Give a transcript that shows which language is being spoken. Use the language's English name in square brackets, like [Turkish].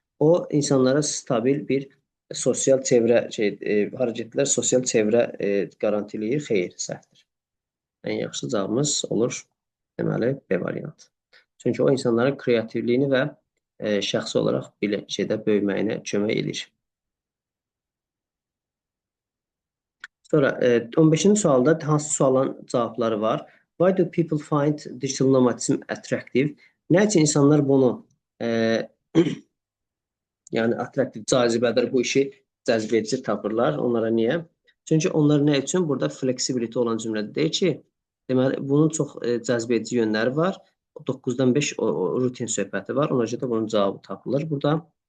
[Azerbaijani] O insanlara stabil bir sosial çevrə hərəkətlər sosial çevrə qarantiləyir. Xeyr, səhvdir. Ən yaxşı cavabımız olur deməli B variantı. Çünki o insanların kreativliyini və şəxsi olaraq belə şeydə böyüməyinə kömək edir. Sonra 15-ci sualda hansı sualların cavabları var? [English] Why do people find digital nomadism attractive? [Azerbaijani] Nə üçün insanlar bunu yəni attraktiv, cazibədir bu işi cəzbedici tapırlar. Onlara niyə? Çünki onlar nə üçün? Burada flexibility olan cümlədə deyir ki, deməli bunun çox cəzbedici yönləri var. 9-dan 5 rutin söhbəti var. Ona görə də bunun cavabı tapılır burada.